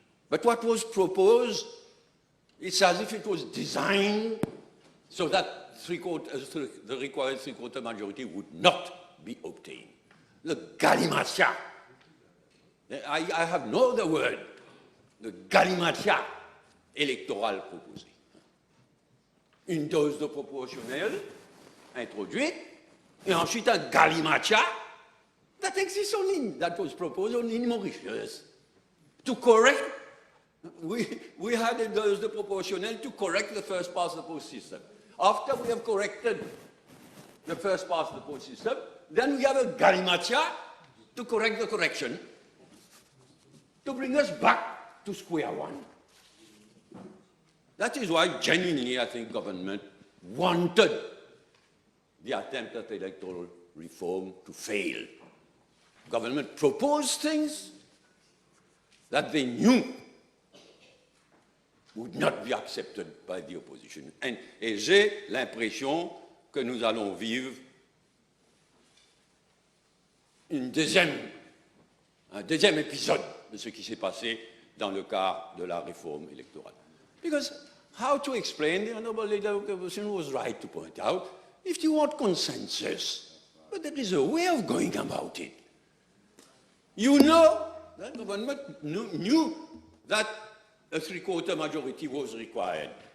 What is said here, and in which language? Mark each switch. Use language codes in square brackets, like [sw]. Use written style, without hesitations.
[en] But what was proposed, it's as if it was designed so that the required three-quarter majority would not be obtained. The galimatia. I have no other word. [fr] The galimatia électorale proposée. Une dose de proportionnelle introduite, et ensuite un galimatia [en] that exists only, that was proposed only in Mauritius. To correct, we had a [fr] dose de proportionnelle [en] to correct the first past the post system. After we have corrected the first past the post system, then we have a galimatia to correct the correction, to bring us back to square one. That is why, genuinely, I think government wanted the attempt at electoral reform to fail. Government proposed things that they knew would not be accepted by the opposition. [fr] Et j'ai l'impression que nous allons vivre un deuxième épisode de ce qui s'est passé dans le cadre de la réforme électorale. [en] Because how to explain, the Honourable Leader of the Opposition was right to point out, if you want consensus, but there is a way of going about it. You know, the government knew that a three-quarter majority was required.